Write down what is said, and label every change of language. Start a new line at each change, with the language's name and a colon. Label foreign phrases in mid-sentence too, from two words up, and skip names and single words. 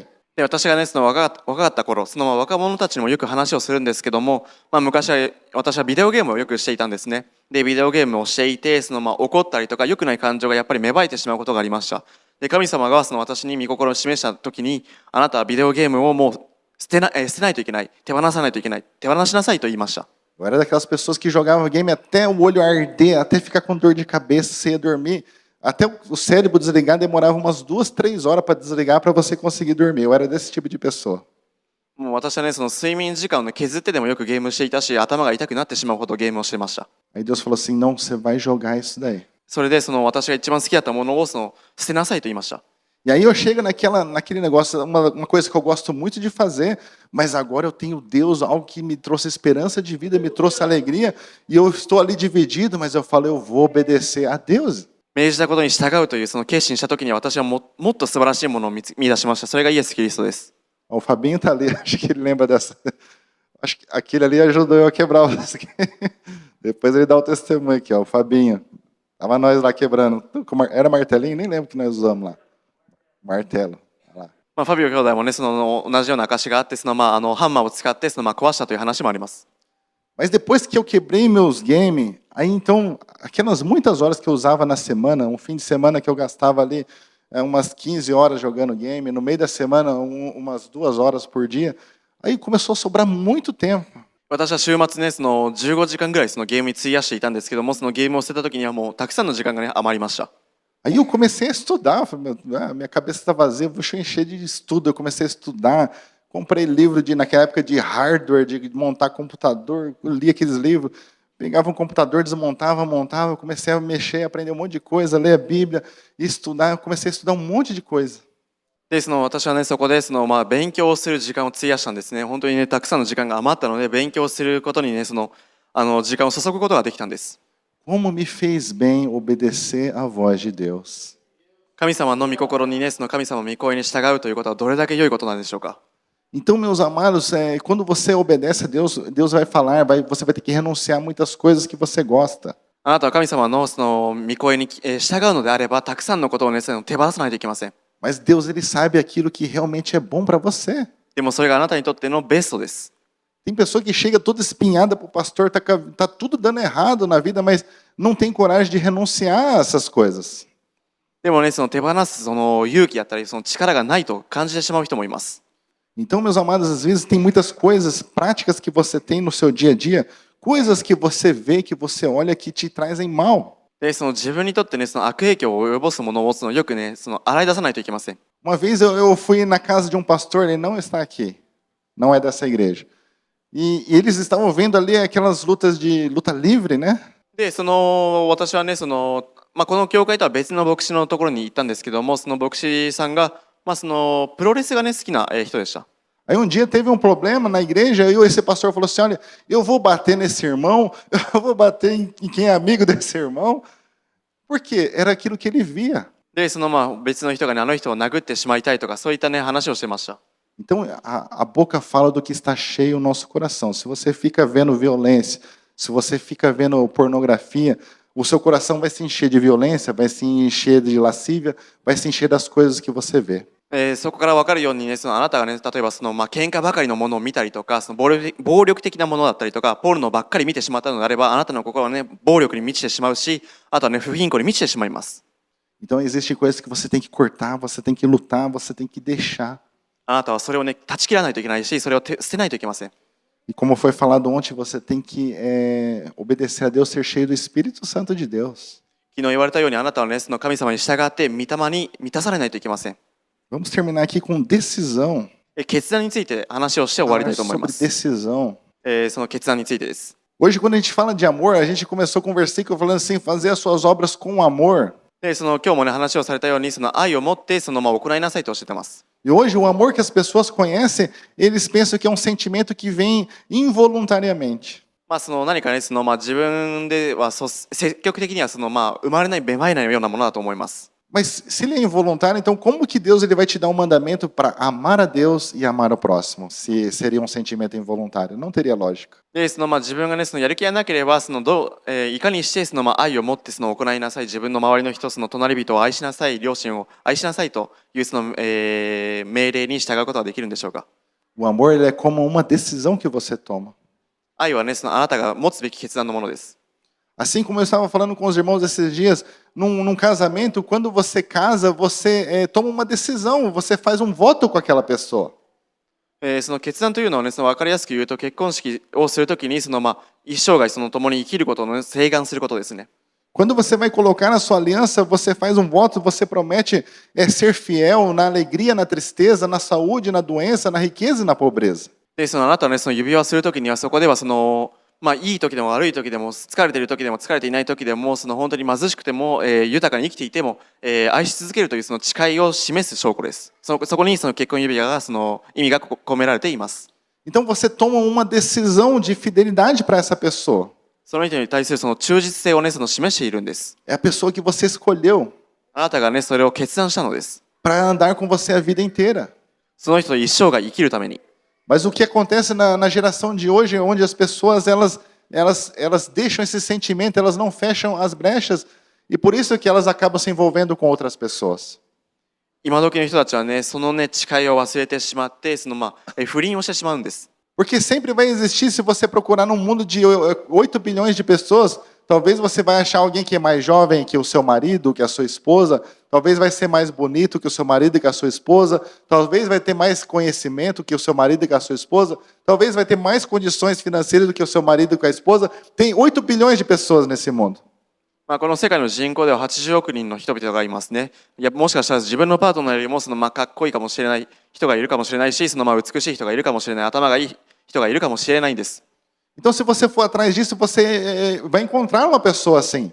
Japanese: で、私がね、若かった頃、若者たちにもよく話をするんですけども、昔は私はビデオゲームをよくしていたんですね。で、ビデオゲームをしていて、怒ったりとか、良くない感情がやっぱり芽生えてしまうことがありました。で、神様が私に御心を示した時に、あなたはビデオゲームをもう捨てないといけない、手放さないといけない、手放しなさいと言いました。
Portuguese: Eu era daquelas pessoas que jogavam game até o olho arder, até ficar com dor de cabeça, você ia dormir. Até o cérebro desligar demorava umas 2, 3 horas para desligar para você conseguir dormir. Eu era desse tipo de pessoa.
Japanese: もう私はね、睡眠時間をね、削ってでもよくゲームしていたし、頭が痛くなってしまうほどゲームをしてました。
Portuguese: Aí Deus falou assim, não, você vai jogar isso daí.
Japanese: それで私が一番好きだったものを捨てなさいと言いました。
Portuguese: E aí eu chego naquele negócio, uma coisa que eu gosto muito de fazer, mas agora eu tenho Deus, algo que me trouxe esperança de vida, me trouxe alegria, e eu estou ali dividido, mas eu falo, eu vou obedecer a Deus.
Japanese: 命じたことに従うという決心した時に私はもっと素晴らしいものを見出しました。それがイエス・キリストです。
Portuguese: O Fabinho tá ali, acho que ele lembra dessa. Acho que aquele ali ajudou eu a quebrar o Depois ele dá o testemunho aqui, ó, o Fabinho. Tava nós lá quebrando. Era martelinho? Nem lembro que nós usamos lá. Martelo. Lá.
Japanese: ファビオ兄弟もね、同じような証があって、ハンマーを使って壊したという話もあります。
Portuguese: Mas depois que eu quebrei meus games, aí então, aquelas muitas horas que eu usava na semana, um fim de semana que eu gastava ali umas 15 horas jogando game, no meio da semana umas 2 horas por dia, aí começou a sobrar muito tempo.
Japanese: 私は週末ね、15時間ぐらいゲームに費やしていたんですけども、ゲームを捨てた時にはもうたくさんの時間がね、余りました。
Portuguese: Aí eu comecei a estudar, minha cabeça está vazia, vou encher de estudo, eu comecei a estudar. Comprei livro naquela época de hardware, de montar computador, eu li aqueles livros, pegava um computador, desmontava, montava, comecei a mexer, aprender um monte de coisa, ler a Bíblia, estudar, eu comecei a estudar um monte de coisa.
Japanese: で、私はね、そこで勉強をする時間を費やしたんですね。本当にね、たくさんの時間が余ったので、勉強することにね、時間を注ぐことができたんです。
Portuguese: Como me fez bem obedecer à voz de Deus.
Japanese: 神様の御心にね、神様の御声に従うということはどれだけ良いことなんでしょうか。
Portuguese: Então, meus amados, quando você obedece a Deus, Deus vai falar, você vai ter que renunciar a muitas coisas que você gosta.
Japanese: あなたは神様の御声に従うのであれば、たくさんのことをね、手放さないといけません。
Portuguese: Mas Deus, ele sabe aquilo que realmente é bom para você.
Japanese: でもそれがあなたにとってのベストです。
Portuguese: Tem pessoa que chega toda espinhada para o pastor, tá tudo dando errado na vida, mas não tem coragem de renunciar a essas coisas.
Japanese: でもね、手放す勇気だったり、力がないと感じてしまう人もいます。
Portuguese: Então, meus amados, às vezes tem muitas coisas práticas que você tem no seu dia a dia, coisas que você vê, que você olha, que te trazem mal.
Japanese: で、自分にとってね、悪影響を及ぼすものをよくね、洗い出さないといけません。
Portuguese: Uma vez eu fui na casa de um pastor, ele não está aqui, não é dessa igreja. E eles estavam vendo ali aquelas lutas de luta livre, né?
Japanese: で、私はね、この教会とは別の牧師のところに行ったんですけども、その牧師さんが、プロレスがね、好きな人でした。
Portuguese: Aí um dia teve um problema na igreja, e esse pastor falou assim, olha, eu vou bater nesse irmão, eu vou bater em quem é amigo desse irmão, porque era aquilo que ele via.
Japanese: で、別の人がね、あの人を殴ってしまいたいとか、そういったね、話をしてました。
Portuguese: Então, a boca fala do que está cheio o nosso coração. Se você fica vendo violência, se você fica vendo pornografia, o seu coração vai se encher de violência, vai se encher de lascívia, vai se encher das coisas que você vê.
Japanese: そこから分かるようにね、あなたがね、例えば喧嘩ばかりのものを見たりとか、暴力的なものだったりとか、ポルノばっかり見てしまったのであれば、あなたの心はね、暴力に満ちてしまうし、あとはね、不貧困に満ちてしまいます。
Portuguese: Então, existem coisas que você tem que cortar, você tem que lutar, você tem que deixar.
Japanese: あなたはそれをね、断ち切らないといけないし、それを捨てないといけません。
Portuguese: E como foi falado ontem, você tem que obedecer a Deus, ser cheio do Espírito Santo de Deus.
Japanese: 昨日言われたように、あなたはね、神様に従って御霊に満たされないといけません。
Portuguese: Vamos terminar aqui com decisão.
Japanese: 決断について話をして終わりたいと思いま
Portuguese: Sobre
Japanese: す。
Portuguese: decisão.
Japanese: その決断についてです。
Portuguese: Hoje, quando a gente fala de amor, a gente começou com um versículo falando assim, fazer as suas obras com amor.
Japanese: で、今日もね、話をされたように、愛を持って、行いなさいとおっしゃってます。
Portuguese: E hoje, o amor que as pessoas conhecem, eles pensam que é um sentimento que vem involuntariamente.
Japanese: 何かね、自分では積極的には生まれない芽生えないようなものだと思います。
Portuguese: Mas se ele é involuntário, então como que Deus ele vai te dar um mandamento para amar a Deus e amar o próximo? Se seria um sentimento involuntário, não teria lógica.
Japanese: で、自分がね、やる気がなければ、いかにして愛を持って行いなさい、自分の周りの人、隣人を愛しなさい、両親を愛しなさいという命令に従うことができるんでしょうか。
Portuguese: O amor ele é como uma decisão que você toma.
Japanese: 愛はね、あなたが持つべき決断のものです。
Portuguese: Assim como eu estava falando com os irmãos esses dias, num casamento, quando você casa, você toma uma decisão, você faz um voto com aquela pessoa.
Japanese: その決断というのはね、分かりやすく言うと、結婚式をするときに一生涯共に生きることを、ね、請願することですね。
Portuguese: Quando você vai colocar na sua aliança, você faz um voto, você promete ser fiel na alegria, na tristeza, na saúde, na doença, na riqueza e na pobreza.
Japanese: で、あなたはね、指輪をするときには、そこではいい時でも悪い時でも、疲れている時でも疲れていない時でも、本当に貧しくても、豊かに生きていても、愛し続けるという誓いを示す証拠です。そこに結婚指輪が意味が込められています。
Portuguese: Então você toma uma decisão de fidelidade para essa pessoa.
Japanese: その人に対する忠実性をね、示しているんです。
Portuguese: É a pessoa que você escolheu
Japanese: あなたがね、それを決断したのです。
Portuguese: para andar com você a vida inteira.
Japanese: その人と一生涯生きるために。
Portuguese: Mas o que acontece na geração de hoje, onde as pessoas elas deixam esse sentimento, elas não fecham as brechas, e por isso que elas acabam se envolvendo com outras pessoas.
Japanese: 今時の人たちはね、そのね、誓いを忘れてしまって、不倫をしてしまうんです。
Portuguese: Porque sempre vai existir, se você procurar num mundo de 8 bilhões de pessoas, talvez você vai achar alguém que é mais jovem que o seu marido, que a sua esposa, talvez vai ser mais bonito que o seu marido e que a sua esposa, talvez vai ter mais conhecimento que o seu marido e que a sua esposa, talvez vai ter mais condições financeiras do que o seu marido e com a esposa. Tem 8 bilhões de pessoas nesse mundo.
Japanese: この世界の人口では80億人の人々がいますね。もしかしたら自分のパートナーよりもかっこいいかもしれない人がいるかもしれないし、美しい人がいるかもしれない、頭がいい人がいるかもしれないんです。
Portuguese: Então, se você for atrás disso, você vai encontrar uma pessoa assim.